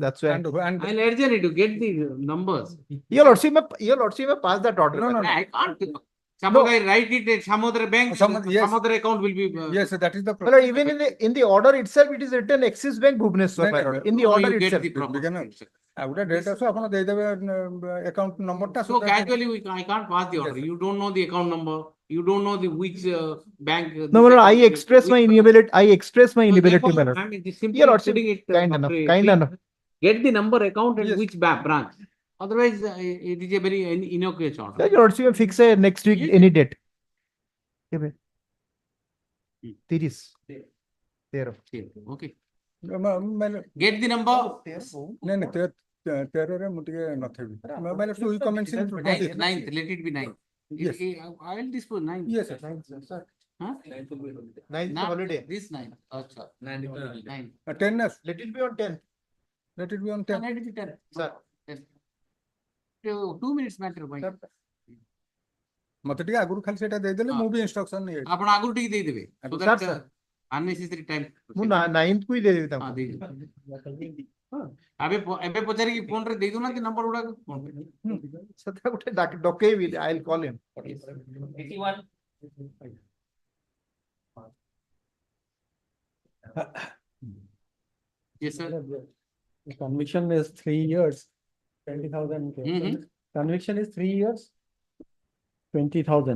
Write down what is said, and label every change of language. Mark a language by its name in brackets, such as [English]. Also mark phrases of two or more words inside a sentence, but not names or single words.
[English] That's why. I'll urge you to get the numbers. Your lordship may pass that order. I can't. Suppose I write it at Samudra Bank, Samudra account will be. Yes, that is the Well, even in the order itself, it is written Axis Bank Bhubaneswar, my lord. In the order you get itself. the proper. [Odia] ଗୋଟେ ଡେଟ୍ ଆସୁ ଆପଣ ଦେଇଦେବେ [English] account number So casually I can't pass the order. You don't know the account number. You don't know the which bank. No, I express my inability. My lord. Your lordship, Kind enough. Get the number account and which branch. Otherwise, it is a very innocuous order. Your lordship will fix a next week any date. 30. Okay. Get the number. [Odia] ନାଇଁ ନାଇଁ 13ରେ ମୁଁ ଟିକେ ନଥିବି ମାନେ [English] two comments in 9th, let it be 9th. Yes. I'll dispose 9th. Yes, sir. Huh? 9th holiday. This 9th. Acha. 9. 10 Let it be on 10. Let it be on 10. Let it be 10. Sir. 10. 2 minutes matter. [Odia] ମତେ ଟିକେ ଆଗରୁ ଖାଲି ସେଇଟା ଦେଇଦେଲେ ମୁଁ ବି ଇନଷ୍ଟ୍ରକ୍ସନ ନେଇ ଆପଣ ଆଗରୁ ଟିକେ ଦେଇଦେବେ [English] so that unnecessary time. [Odia] ମୁଁ 9th କୁ ହି ଦେଇଦେବି ତାଙ୍କୁ। ଏବେ ପଚାରିକି ଫୋନ ରେ ଦେଇ ଦଉନାହାନ୍ତି ନମ୍ବର ଗୁଡାକ। ସେଟା ଗୋଟେ ଡକେଇବି [English] I will call him. 81. Yes, sir. The conviction is 3 years, 20,000. Conviction is 3 years, 20,000.